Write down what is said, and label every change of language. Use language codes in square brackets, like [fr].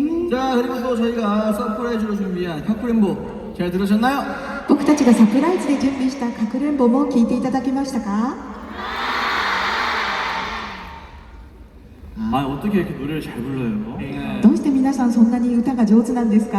[ko] 자, 그리고 또 저희가 서프라이즈로 준비한 카쿠렌보 잘 들으셨나요? [ja] 僕たちがサプライズで準備したかくれんぼも聞いていただけましたか？ [ko] 아, 어떻게 이렇게 노래를 잘 불러요? [ja] どうして皆さんそんなに歌が上手なんですか？